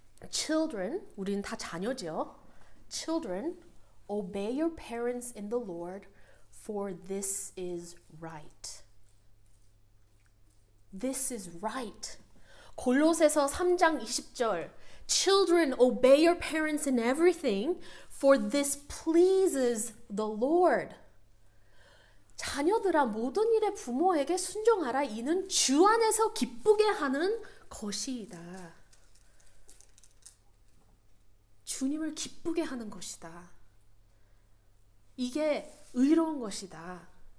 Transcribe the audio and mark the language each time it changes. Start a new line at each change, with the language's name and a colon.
Korean: Children, 우리는 다 자녀죠.
English: Children, obey your parents in the Lord, for this is right. This is right.
Korean: 골로새서 3장 20절
English: Children, obey your parents in everything, for this pleases the Lord.
Korean: 자녀들아 모든 일에 부모에게 순종하라. 이는 주 안에서 기쁘게 하는 것이다. 주님을 기쁘게 하는 것이다. 이게 의로운 것이다.